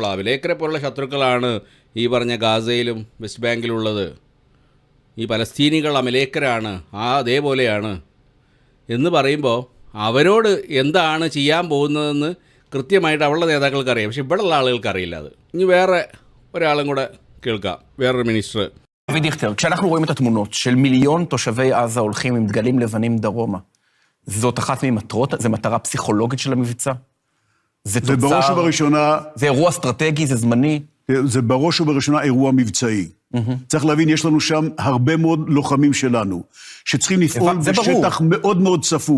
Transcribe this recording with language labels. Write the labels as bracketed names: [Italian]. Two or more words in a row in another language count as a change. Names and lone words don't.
[Malayalam] അമലേക്കരെ പോലുള്ള ശത്രുക്കളാണ് ഈ പറഞ്ഞ ഗാസയിലും വെസ്റ്റ് ബാങ്കിലുള്ളത്. ഈ പലസ്തീനികൾ അമലേക്കരാണ്, അതേപോലെയാണ് എന്ന് പറയുമ്പോൾ അവരോട് എന്താണ് ചെയ്യാൻ പോകുന്നതെന്ന് കൃത്യമായിട്ട് അവളുടെ നേതാക്കൾക്ക് അറിയാം. പക്ഷെ ഇവിടെയുള്ള ആളുകൾക്ക് അറിയില്ല. അത് ഇനി വേറെ ഒരാളും കൂടെ കേൾക്കാം, വേറൊരു മിനിസ്റ്റർ. [Hebrew] אבי דיכטר, כשאנחנו רואים את התמונות של מיליון תושבי עזה הולכים עם דגלים לבנים דרומה, זאת אחת ממטרות, זה מטרה פסיכולוגית של המבצע? זה בראש ובראשונה... זה אירוע אסטרטגי, זה זמני? זה בראש ובראשונה אירוע מבצעי. צריך להבין, יש לנו שם הרבה מאוד לוחמים שלנו, שצריכים לפעול בשטח מאוד מאוד צפוף.